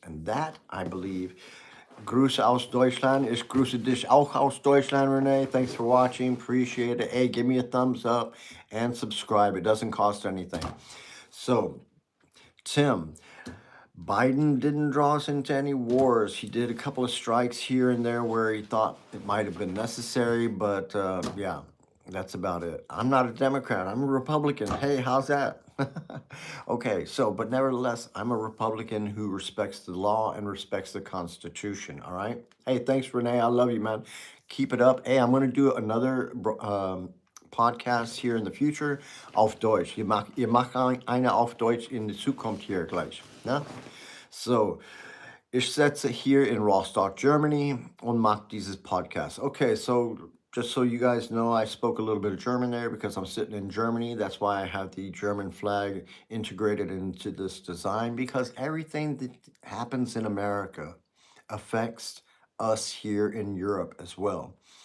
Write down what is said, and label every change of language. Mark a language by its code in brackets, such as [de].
[en] And that, I believe, [de] Grüße aus Deutschland. Ich grüße dich auch aus Deutschland, Renee. [en] Thanks for watching. Appreciate it. Hey, give me a thumbs up and subscribe. It doesn't cost anything. So, Tim, Biden didn't draw us into any wars. He did a couple of strikes here and there where he thought it might have been necessary, but yeah, that's about it. I'm not a Democrat. I'm a Republican. Hey, how's that? Okay, so, but nevertheless, I'm a Republican who respects the law and respects the Constitution, all right? Hey, thanks, Renee. I love you, man. Keep it up. Hey, I'm going to do another podcast hier in the future auf Deutsch. [de] Ihr macht eine auf Deutsch in die Zukunft hier gleich. Ne? So, ich sitze hier in Rostock, Germany und mache dieses Podcast. [en] Okay, so just so you guys know, I spoke a little bit of German there because I'm sitting in Germany. That's why I have the German flag integrated into this design, because everything that happens in America affects us here in Europe as well.